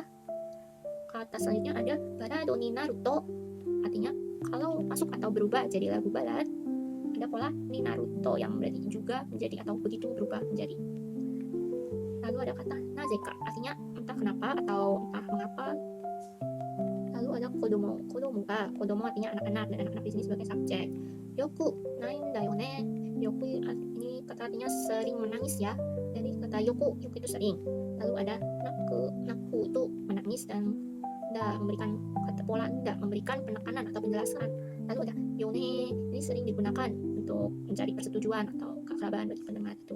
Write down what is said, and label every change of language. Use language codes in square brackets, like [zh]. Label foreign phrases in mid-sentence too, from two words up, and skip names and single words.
[id] Kata selanjutnya ada [ja] バラードになると, [id] artinya kalau masuk atau berubah jadi lagu balad. Ada pola [ja] になると [id] yang berarti juga menjadi atau begitu berubah menjadi. Lalu ada kata nazeka, artinya entah kenapa atau entah mengapa. Lalu ada kodomo artinya anak-anak, dan anak-anak di sini sebagai subjek. [ja] よく泣くんだよね, [id] yoku ini kata artinya sering menangis ya. Jadi kata yoku itu sering. Lalu ada naku itu menangis, dan memberikan kata pola memberikan penekanan atau penjelasan. Lalu ada yone, ini sering digunakan untuk mencari persetujuan atau keakraban bagi pendengar itu.